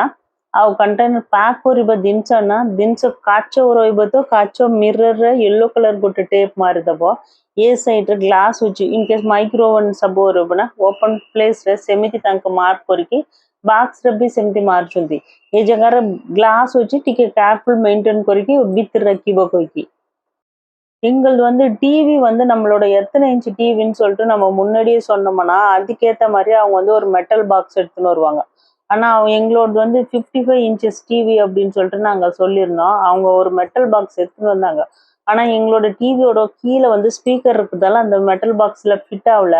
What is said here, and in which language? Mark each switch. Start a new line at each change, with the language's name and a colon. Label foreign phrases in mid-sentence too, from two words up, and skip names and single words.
Odia: ଆଉ କଣ୍ଟେନର ପ୍ୟାକ୍ କରିବା ଜିନିଷ କାଚ ରହିବ ତ କାଚ ମିରରରେ ୟେଲୋ କଲର ଗୋଟେ ଟେପ୍ ମାରିଦେବ। ଏ ସାଇଡ୍ରେ ଗ୍ଲାସ୍ ଅଛି, ଇନକେସ୍ ମାଇକ୍ରୋଓଭନ୍ ସବୁ ରହିବ ନା ଓପନ୍ ପ୍ଲେସ୍ରେ ସେମିତି ତାଙ୍କ ମାର୍କ କରିକି ବାକ୍ସରେ ବି ସେମିତି ମାରୁଛନ୍ତି। ଏ ଜାଗାରେ ଗ୍ଲାସ୍ ଅଛି, ଟିକେ କେୟାରଫୁଲ୍ ମେଣ୍ଟେନ୍ କରିକି ଭିତରେ ରଖିବ କହିକି।
Tamil: எங்களது வந்து டிவி வந்து நம்மளோட எத்தனை இன்ச் டிவின்னு சொல்லிட்டு நம்ம முன்னாடியே சொன்னோம்னா அதுக்கேற்ற மாதிரி அவங்க வந்து ஒரு மெட்டல் பாக்ஸ் எடுத்துன்னு வருவாங்க. ஆனால் எங்களோடது வந்து 55 இன்ச்சஸ் டிவி அப்படின்னு சொல்லிட்டு நாங்கள் சொல்லியிருந்தோம். அவங்க ஒரு மெட்டல் பாக்ஸ் எடுத்துன்னு வந்தாங்க. ஆனால் எங்களோட டிவியோட கீழே வந்து ஸ்பீக்கர் இருக்கிறதால அந்த மெட்டல் பாக்ஸில் ஃபிட் ஆகல.